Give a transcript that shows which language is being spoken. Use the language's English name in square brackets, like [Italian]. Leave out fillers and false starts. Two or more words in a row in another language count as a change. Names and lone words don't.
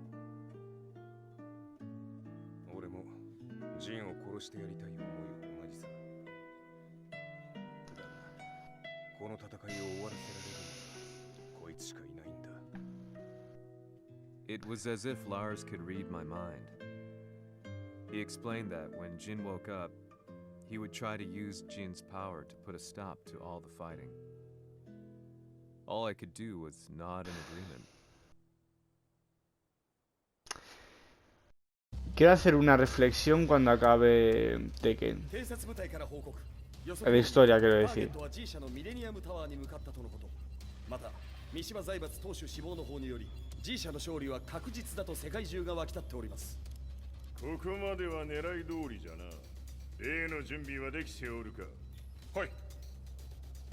[English] It was as if Lars could read my mind. He explained that when Jin woke up, he would try to use Jin's power to put a stop to all the fighting. All I could do was nod in agreement. [Spanish] Quiero hacer una reflexión cuando acabe Tekken. De historia, quiero decir. [Japanese] 三島財閥当主死亡の方により G 社の勝利は確実だと世界中が沸き立っております。ここまでは狙い通りじゃな。例の準備はできておるか。はい。